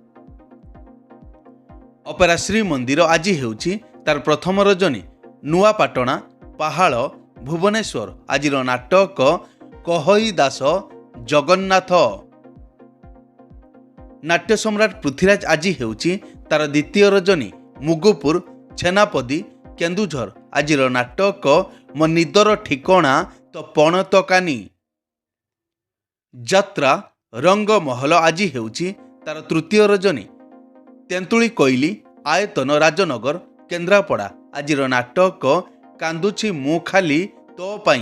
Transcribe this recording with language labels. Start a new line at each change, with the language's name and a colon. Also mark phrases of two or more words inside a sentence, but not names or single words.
Odia: ଅପେରା ଶ୍ରୀ ମନ୍ଦିର ଆଜି ହେଉଛି ତାର ପ୍ରଥମ ରଜନୀ ନୂଆପାଟଣା ପାହାଡ଼ ଭୁବନେଶ୍ୱର ଆଜିର ନାଟକ କହଇ ଦାସ ଜଗନ୍ନାଥ। ନାଟ୍ୟ ସମ୍ରାଟ ପୃଥ୍ୱୀରାଜ ଆଜି ହେଉଛି ତାର ଦ୍ୱିତୀୟ ରଜନୀ ମୁଗୁପୁର ଛେନାପଦି କେନ୍ଦୁଝର ଆଜିର ନାଟକ ମୋ ନିଦର ଠିକଣା ତ ପଣତକାନି। ଯାତ୍ରା ରଙ୍ଗମହଲ ଆଜି ହେଉଛି ତାର ତୃତୀୟ ରଜନୀ। ତେନ୍ତୁଳି କୋଇଲି ଆୟତନ ରାଜନଗର କେନ୍ଦ୍ରାପଡ଼ା ଆଜିର ନାଟକ କାନ୍ଦୁଛି ମୁଁ ଖାଲି ତୋ ପାଇଁ।